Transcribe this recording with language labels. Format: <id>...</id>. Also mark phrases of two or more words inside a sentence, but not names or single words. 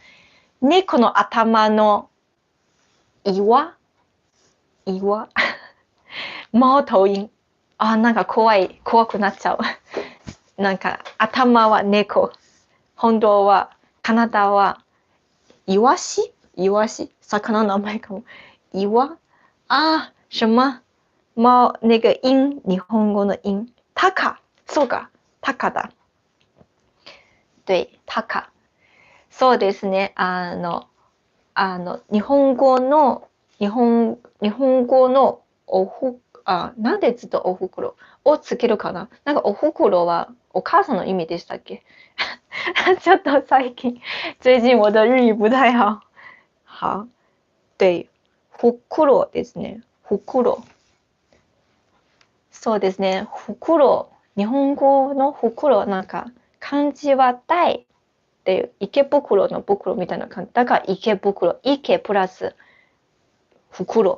<ja>猫の頭の岩猫頭鷹。なんか怖くなっちゃう。なんか頭は猫。本当は体はイワシ魚の名前かも。</ja> <zh>什么猫那个音，</zh> <ja>日本語の音。高。そうか。高だ。对、高。そうですね。日本語のなんでずっとおふくろをつけるかな。なんかおふくろはお母さんの意味でしたっけ？ちょっと最近</ja> <zh>我的日语不太好。好。对。</zh> <ja>ふくろですね。ふくろ。そうですね。ふくろ。日本語のふくろなんか漢字は大っていう池袋の袋みたいな感じ。だから池袋。池プラス袋。</ja>